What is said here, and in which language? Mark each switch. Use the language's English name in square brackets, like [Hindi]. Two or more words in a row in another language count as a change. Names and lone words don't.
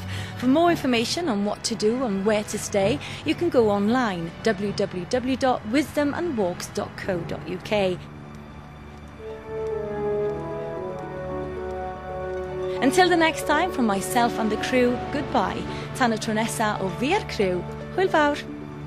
[English] For more information on what to do and where to stay, you can go online www.wisdomandwalks.co.uk. Until the next time, from myself and the crew, goodbye. [Welsh] Tan y tro nesa o fi'r crew. Hwyl fawr.